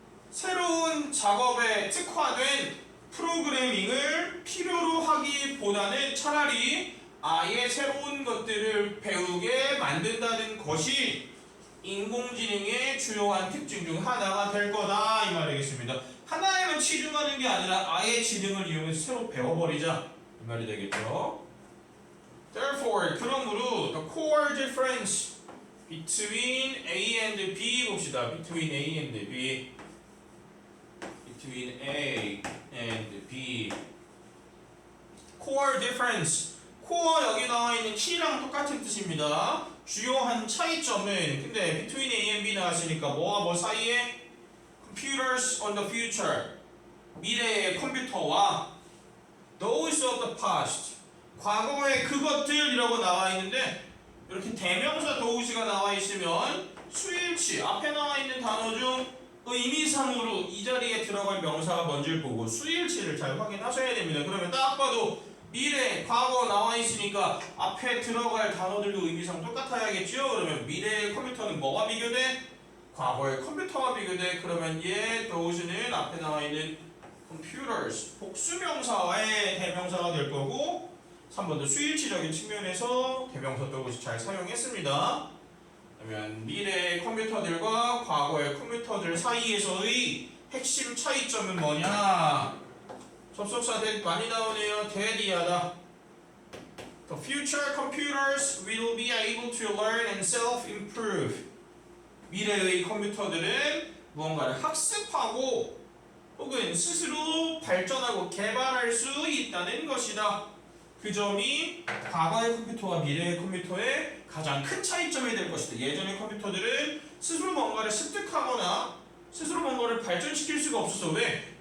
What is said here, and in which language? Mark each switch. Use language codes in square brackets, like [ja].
[ko] 새로운 작업에 특화된 프로그래밍을 필요로 하기보다는 차라리 아예 새로운 것들을 배우게 만든다는 것이 인공지능의 주요한 특징 중 하나가 될 거다 이 말이겠습니다. 하나에만 치중하는 게 아니라 아예 지능을 이용해서 새로 배워버리자 이 말이 되겠죠. [en] Therefore, [ko] 그러므로 [en] the core difference between A and B [ko] 봅시다. [en] Between A and B. Between A and B. Core difference. [ko] core 여기 나와 있는 키랑 똑같은 뜻입니다. 주요한 차이점은 근데 [en] between A and B [ko] 나왔으니까 뭐와 뭐 사이에 [en] computers on the future. [ko] 미래의 컴퓨터와 [en] those of the past. [ko] 과거의 그것들이라고 나와 있는데 이렇게 대명사 those가 나와 있으면 수일치 앞에 나와 있는 단어 중 의미상으로 이 자리에 들어갈 명사가 뭔지를 보고 수일치를 잘 확인하셔야 됩니다. 그러면 딱 봐도 미래, 과거 나와 있으니까 앞에 들어갈 단어들도 의미상 똑같아야겠죠? 그러면 미래의 컴퓨터는 뭐가 비교돼? 과거의 컴퓨터와 비교돼. 그러면 얘 those는 앞에 나와 있는 computers 복수명사와의 대명사가 될 거고 3번도 수일치적인 측면에서 대명사 those 잘 사용했습니다. 그러면 미래의 컴퓨터들과 과거의 컴퓨터들 사이에서의 핵심 차이점은 뭐냐? 접속사 대 많이 나오네요. 대리하다. [en] The future computers will be able to learn and self-improve. [ko] 미래의 컴퓨터들은 무언가를 학습하고 혹은 스스로 발전하고 개발할 수 있다는 것이다. 그 점이 과거의 컴퓨터와 미래의 컴퓨터의 가장 큰 차이점이 될 것이다. 예전의 컴퓨터들은 스스로 뭔가를 습득하거나 스스로 뭔가를 발전시킬 수가 없어서 왜?